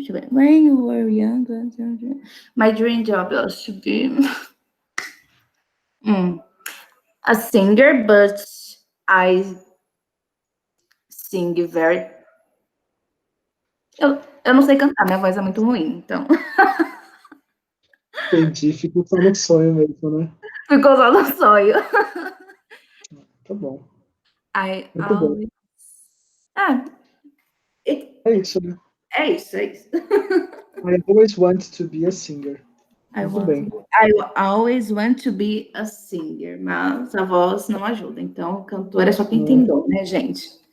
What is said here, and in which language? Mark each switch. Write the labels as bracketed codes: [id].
[en] When you were young, my dream job was to be a singer, but I sing very. [pt] Eu não sei cantar, minha voz é muito ruim, então. Entendi, fico só no sonho mesmo, né? Ficou só no sonho. Tá bom. Muito bom. É isso, né? É isso. [en] I always want to be a singer. I [pt] Muito bem. [en] always want to be a singer, [pt] mas a voz não ajuda. Então, cantora é só quem tem dom, né, gente?